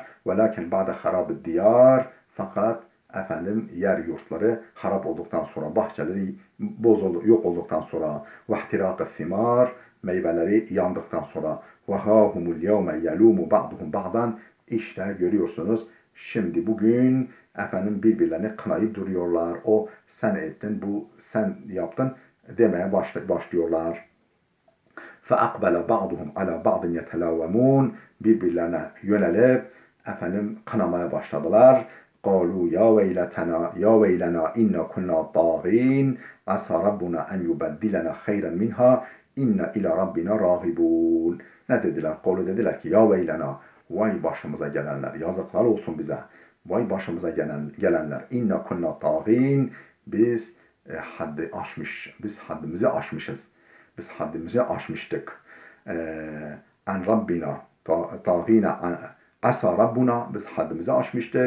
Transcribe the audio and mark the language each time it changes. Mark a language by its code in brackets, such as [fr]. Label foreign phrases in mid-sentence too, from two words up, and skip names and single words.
[ar] ولكن بعد خراب الديار [tr] fakat efendim yer yurtları harap olduktan sonra, bahçeleri yok olduktan sonra, [ar] واحتراق الثمار [tr] meyveleri yandıktan sonra, [ar] وها هم اليوم يلوم بعضهم بعضا, [tr] işte görüyorsunuz şimdi bugün efendim birbirlerini kınayıp duruyorlar. O sen ettin, bu sen yaptın demeye başlıyorlar. [ar] فَاَقْبَلَ بَعْضُهُمْ عَلَى بَعْضٍ يَتَلَاوَمُونَ [tr] birbirlerine yönelip efendim kınamaya başladılar. [ar] قَالُوا يَا وَيْلَتَنَا يَا وَيْلَنَا اِنَّا كُنَّا طَاغِينَ عَسَى رَبُّنَا اَنْ يُبَدِّلَنَا خَيْرًا مِنْهَا اِنَّا اِلَى رَبِّنَا رَاغِبُونَ. [tr] Ne dediler? Kolu dediler ki [ar] يا ويلنا, [tr] vay başımıza gelenler, yazıklar olsun bize. Vay başımıza gelenler. [ar] إنا كنا طاغين, [tr] biz haddi aşmış, biz haddimizi aşmışız. Biz haddimizi aşmıştık. [ar] إن ربنا طاغينا عسى ربنا, [tr] biz haddimizi aşmıştık.